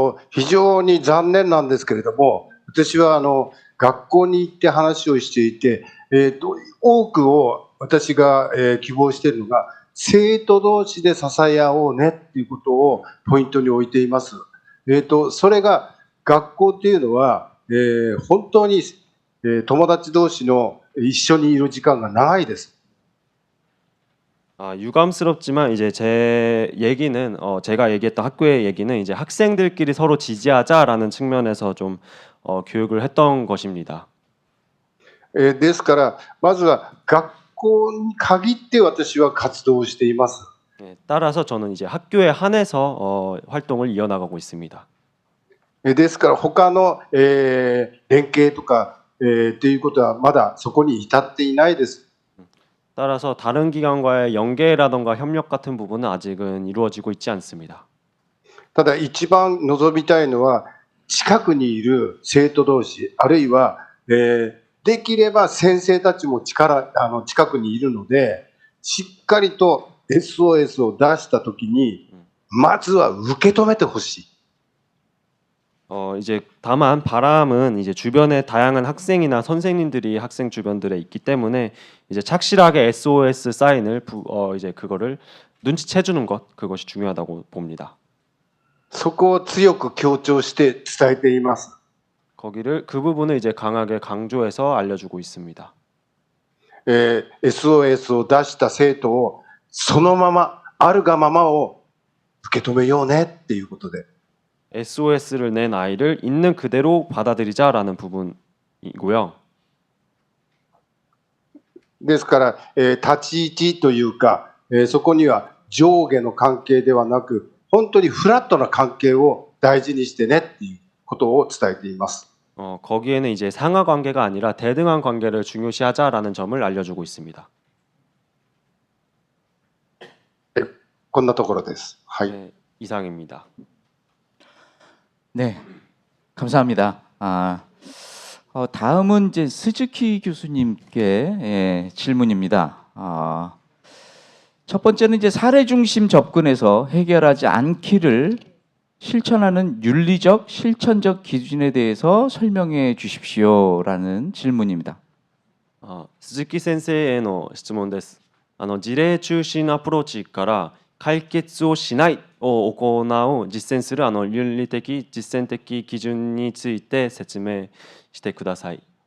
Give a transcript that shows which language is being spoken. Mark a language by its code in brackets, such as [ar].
[ja] 非常に残念なんですけれども、私は学校に行って話をしていて、多くを私が、希望しているのが、生徒同士で支え合おうねっていうことをポイントに置いています。それが学校っていうのは、本当に、友達同士の一緒にいる時間が長いです。 [ko] 유감스럽지만 이제 제 얘기는 제가 얘기했던 학교의 얘기는 이제 학생들끼리 서로 지지하자라는 측면에서 좀 교육을 했던 것입니다. [ja] ですから、まずは学校に限って私は活動をしています。 [ko] 따라서 저는 이제 학교에 한해서 활동을 이어나가고 있습니다. [ja] ですから、他の、連携とか、っていうことはまだそこに至っていないです。 [ko] 따라서 다른 기관과의 연계라던가 협력 같은 부분은 아직은 이루어지고 있지 않습니다. [ja] ただ一番望みたいのは、近くにいる生徒同士、あるいは、できれば先生たちも近くにいるので、しっかりと SOS を出したときに、まずは受け止めてほしい。 [ko] 이제 다만 바람은 이제 주변에 다양한 학생이나 선생님들이 학생 주변들에 있기 때문에 이제 착실하게 SOS 사인을 이제 그거를 눈치채 주는 것, 그것이 중요하다고 봅니다. [ja] そこを強く強調して伝えています。 [ko] 그 부분을 이제 강하게 강조해서 알려주고 있습니다. [ja] SOS を出した生徒をそのままあるがままを受け止めようねっていうことで。 [ko] SOS를 낸 아이를 있는 그대로 받아들이자라는 부분이고요. [ja] ですから、立ち位置というか、そこには上下の関係ではなく、本当にフラットな関係を大事にしてねっていうことを伝えています。 [ko] 거기에는 이제 상하 관계가 아니라 대등한 관계를 중요시하자라는 점을 알려주고 있습니다. [ja] こんなところです。はい。 [ko] 네, 이상입니다. 네, 감사합니다. 다음은 이제 스즈키 교수님께 질문입니다. 첫 번째는 이제 사례 중심 접근에서 해결하지 않기를 실천하는 윤리적, 실천적 기준에 대해서 설명해 주십시오라는 질문입니다. [ja] 鈴木先生への質問です。事例中心アプローチから解決をしないを行う実践する倫理的実践的基準について説明してください。